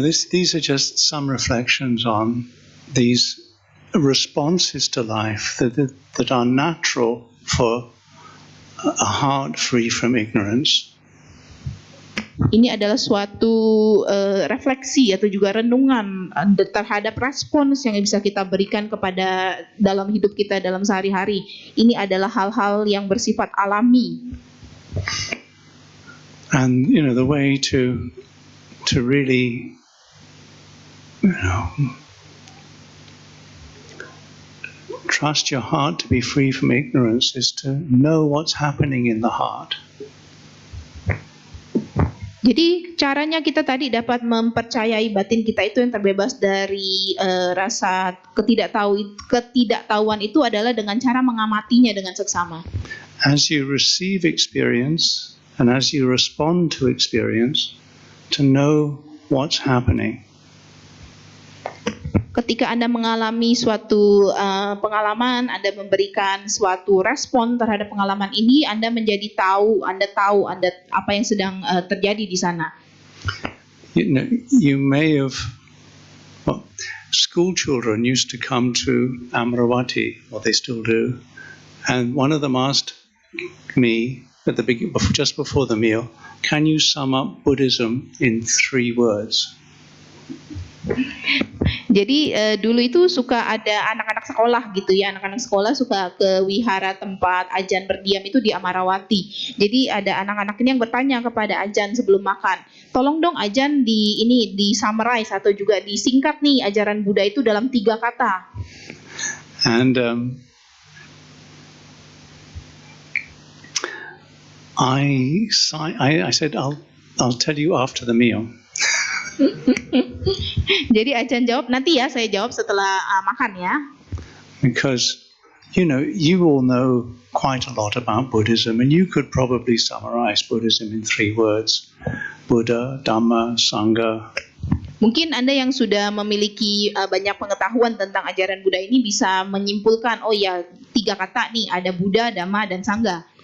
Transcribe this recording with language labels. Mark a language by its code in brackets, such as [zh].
[en] These are just some reflections on these responses to life that are natural for a heart free from ignorance. [id] Ini adalah suatu refleksi atau juga renungan terhadap respons yang bisa kita berikan kepada dalam hidup kita dalam sehari-hari. Ini adalah hal-hal yang bersifat alami. [en] And the way to really trust your heart to be free from ignorance is to know what's happening in the heart. [id] Jadi caranya kita tadi dapat mempercayai batin kita itu yang terbebas dari rasa ketidaktahuan itu adalah dengan cara mengamatinya dengan seksama. [en] As you receive experience and as you respond to experience, to know what's happening. [id] Ketika Anda mengalami suatu pengalaman, Anda memberikan suatu respon terhadap pengalaman ini, Anda menjadi tahu apa yang sedang terjadi di sana. [en] You may have, school children used to come to Amaravati, or they still do, and one of them asked me at the beginning, just before the meal, can you sum up Buddhism in 3 words? [id] Jadi dulu itu suka ada anak-anak sekolah gitu ya, anak-anak sekolah suka ke wihara tempat Ajahn berdiam itu di Amaravati. Jadi ada anak-anak ini yang bertanya kepada Ajahn sebelum makan, tolong dong Ajahn di summarize atau juga disingkat nih ajaran Buddha itu dalam 3 kata. [en] And I said I'll tell you after the meal. [id] Jadi Ajahn jawab, nanti ya saya jawab setelah makan ya. [en] Because you all know quite a lot about Buddhism, and you could probably summarize Buddhism in 3 words: Buddha, Dhamma, Sangha. [id] Mungkin Anda yang sudah memiliki banyak pengetahuan tentang ajaran Buddha ini bisa menyimpulkan, oh ya 3 kata nih, ada Buddha, Dhamma, dan Sangha.